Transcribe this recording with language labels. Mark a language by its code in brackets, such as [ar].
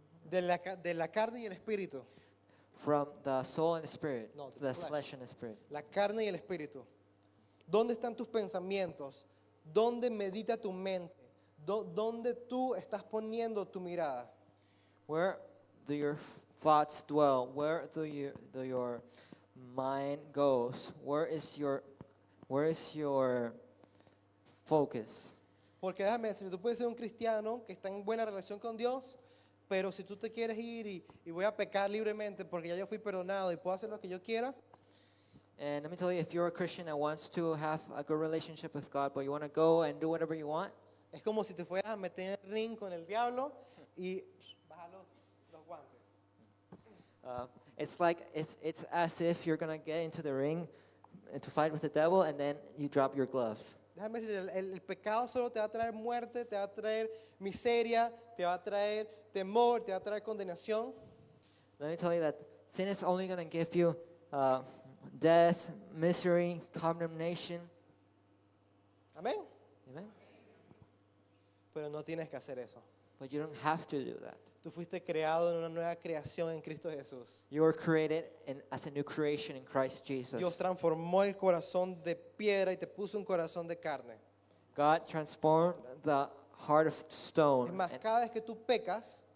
[es] De la carne y el espíritu. [en] From the soul and the spirit, [es] No, [en] to the flesh. flesh and the spirit. [es] La carne y el espíritu. ¿Dónde están tus pensamientos? ¿Dónde medita tu mente? ¿Dónde tú estás poniendo tu mirada? [en] Where do your thoughts dwell? Where do your mind goes? Where is your focus? [es] Porque déjame decir, tú puedes ser un cristiano que está en buena relación con Dios, pero si tú te quieres ir y voy a pecar libremente porque ya yo fui perdonado y puedo hacer lo que yo quiera, [en] And let me tell you, if you're a Christian that wants to have a good relationship with God, but you want to go and do whatever you want, [es] es como si te fueras a meter en el ring con el diablo y bajar los guantes. [en] it's like it's as if you're gonna get into the ring and to fight with the devil, and then you drop your gloves. [es] Déjame decir, el pecado solo te va a traer muerte, te va a traer miseria, te va a traer temor, te va a traer condenación. [en] Let me tell you that sin is only gonna give you death, misery, condemnation. [es] Amén. [en] Amen. [es] Pero no tienes que hacer eso. [en] But you don't have to do that. [es] Tú fuiste creado en una nueva creación en Cristo Jesús. [en] You were created as a new creation in Christ Jesus. [es] Dios transformó el corazón de piedra y te puso un corazón de carne. [en] God transformed the heart of stone [es] Es más, cada vez que tú pecas,